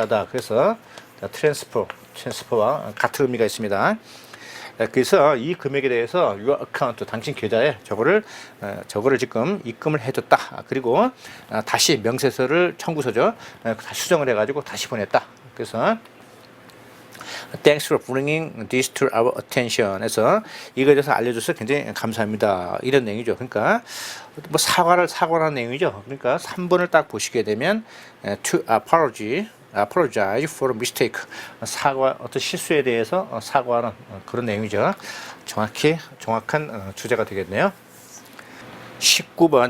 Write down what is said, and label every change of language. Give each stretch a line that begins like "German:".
Korean: 그래서 트랜스퍼와 같은 의미가 있습니다. 그래서 이 금액에 대해서 your account, 당신 계좌에 저거를 지금 입금을 해줬다. 그리고 다시 명세서를 청구서죠. 다시 수정을 해가지고 다시 보냈다.
English: 그래서 Thanks for bringing this to our attention.
Korean: 해서 이거에 대해서 알려줘서 굉장히 감사합니다. 이런 내용이죠. 그러니까 뭐 사과라는 내용이죠. 그러니까 3번을 딱 보시게 되면
English: to apologize for a mistake.
Korean: 어떤 실수에 대해서 사과하는 그런 내용이죠. 정확한 주제가 되겠네요. 19번.